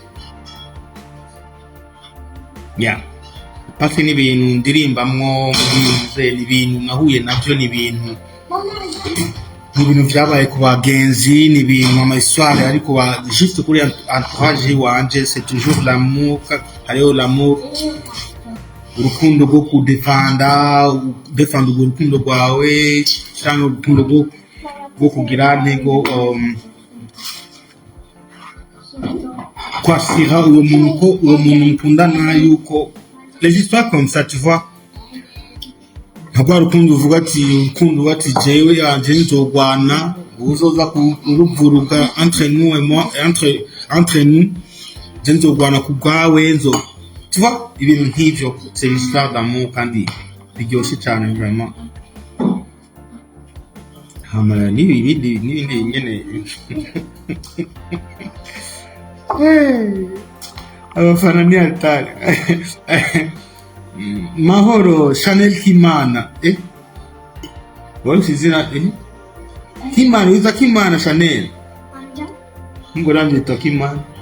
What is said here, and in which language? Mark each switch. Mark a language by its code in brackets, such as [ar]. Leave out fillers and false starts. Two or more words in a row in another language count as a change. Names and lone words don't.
[rn] Pasi n'ibintu ndirimbamwo mubize, n'ibintu nahuye navyo, n'ibintu byabaye ku bagenzi, n'ibintu amahistoire ariko juste kuri entourage wanje. [fr] C'est toujours l'amour, hariho l'amour, [rn] urukundo rwo kudefanda urukundo rwawe cyangwa urukundo rwo kugira ntego kwasira uwo muntu mukundana yuko [fr] les histoires comme ça, tu vois. [rn] Ntabwo urukundo uvuga ati jewe yanje nzogwana uzoza kuruvuruga [fr] entre nous et moi, entre nous [rn] je nzogwana ku bwawe [fr] tu vois, [rn] ibintu nk'ivyo. [fr] C'est l'histoire d'amour [rn] kandi biryoshe cyane [fr] vraiment. [rn] Hamara n'ibindi nyene abafana ni altari. Mahoro Chanel Kimana sizina Kimana wiza Kimana Chanel ngo namwita Kimana.